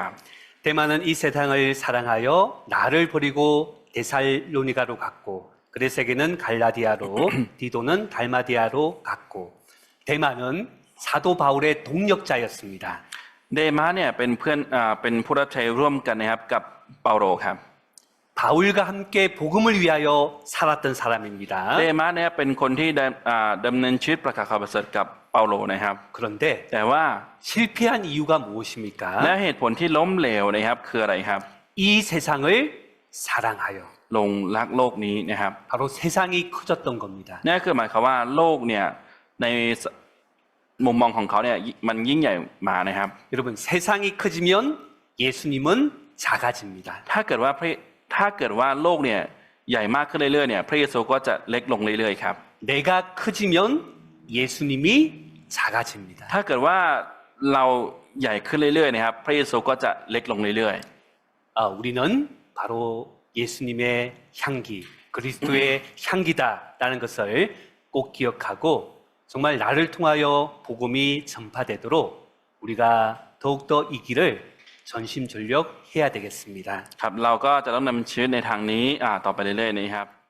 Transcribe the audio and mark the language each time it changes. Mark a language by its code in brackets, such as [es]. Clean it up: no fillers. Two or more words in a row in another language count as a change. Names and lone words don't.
[ko] 데마는 이 세상을 사랑하여 나를 버리고 데살로니가로 갔고 그레세게는 갈라디아로 디도는 달마디아로 갔고 데마는 사도 바울의 동역자였습니다. [th] เดมาสเนี่ยเป็นเพื่อนเป็นผู้รับใช้ร่วมกันนะครับกับเปาโลครับ [ko] 바울과 함께 복음을 위하여 살았던 사람입니다. [th] เดมาสเนี่ยเป็นคนที่ดำเนินชีวิตประกาศข่าวประเสริฐกับเปาโลนะครับ [ko] 그런데 [th] แต่ว่า [ko] 실패한 이유가 [th] และ [ko] 무엇입니까? [th] เหตุผลที่ล้มเหลวนะครับคืออะไรครับ [ko] 이 세상을 사랑하여 [th] หลงรักโลกนี้นะครับ [ko] 바로 세상이 커졌던 겁니다. [th] นั่นคือหมายความว่าโลกเนี่ยในมุมมองของเขาเนี่ยมันยิ่งใหญ่มานะครับ [ko] 여러분, 세상이 커지면 예수님은 작아집니다. [th] ถ้าเกิดว่าโลกเนี่ยใหญ่มากขึ้นเรื่อยๆเนี่ยพระเยซูก็จะเล็กลงเรื่อยๆครับ [ko] 내가 커지면 예수님이 작아집니다. [th] ถ้าเกิดว่าเราใหญ่ขึ้นเรื่อยๆนะครับพระเยซูก็จะเล็กลงเรื่อย [ko] 우리는 바로 예수님의 향기, 그리스도의 향기다라는 것을 꼭 기억하고 정말 나를 통하여 복음이 전파되도록 우리가 더욱더 이 길을 전심전력해야 되겠습니다. [th] ๆครับเราก็จะต้องนำชีวิตในทางนี้ต่อไปเรื่อยๆนะครับ